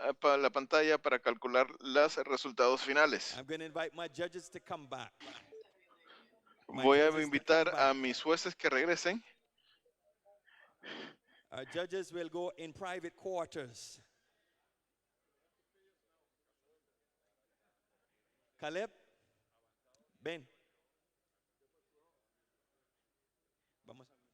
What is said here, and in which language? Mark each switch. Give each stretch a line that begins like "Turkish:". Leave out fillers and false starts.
Spanish: la pantalla para calcular los resultados finales.
English: I'm going to invite my judges to come back.
Spanish: Voy a invitar a mis jueces que regresen.
English: Our judges will go in private quarters.
Spanish: Caleb, ven. Vamos.